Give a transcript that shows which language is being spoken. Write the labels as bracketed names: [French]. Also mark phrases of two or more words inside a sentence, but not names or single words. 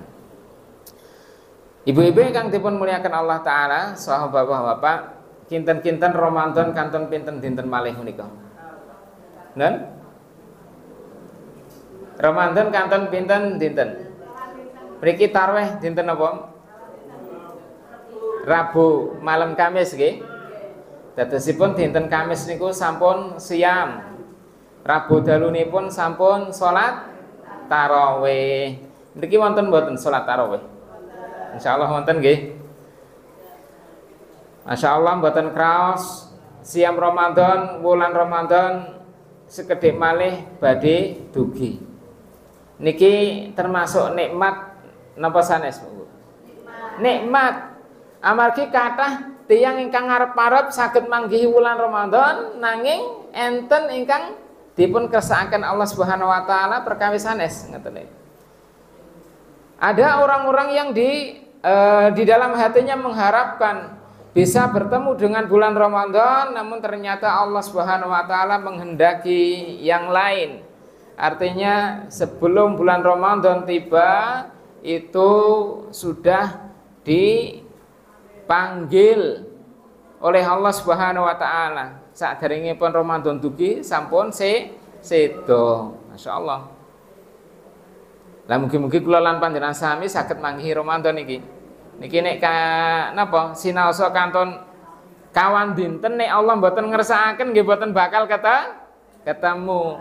[Javanese] Ibu-ibu ingkang dipun muliakan Allah taala, saha bapak-bapak, kinten-kinten Ramadan kanton pinten dinten malih menika? Nen? Ramadan kanton pinten dinten? Mriki tarawih dinten napa? Rabu malam Kamis nggih. Dadosipun dinten Kamis niku sampun siam. Rabu dalunipun sampun salat tarawih. Mriki wonten mboten salat tarawih? Insyaallah wonten nggih. Masyaallah mboten kraos siam Ramadan, wulan Ramadan sekedhik malih badhe dugi. Niki termasuk nikmat napa sanes, Bu? Nikmat. Amargi kathah tiyang ingkang ngarep-arep saged manggihi wulan Ramadan nanging enten ingkang dipun kersakaken Allah [Arabic] Subhanahu wa taala [Javanese] perkawis sanes ngoten niku. [Indonesian] Ada orang-orang yang di dalam hatinya mengharapkan bisa bertemu dengan bulan Ramadan, namun ternyata Allah [Arabic] Subhanahu wa taala [Indonesian] menghendaki yang lain. Artinya sebelum bulan Ramadan tiba itu sudah dipanggil oleh Allah [Arabic] Subhanahu wa taala. [Javanese] Saderengipun Ramadan dugi sampun sedo. Masyaallah. Lah mugi-mugi kula lan panjenengan sami saged manggihi Ramadan iki. Niki nek napa sinaosa kanton kawan dinten nek Allah mboten ngersakaken nggih mboten bakal ketemu.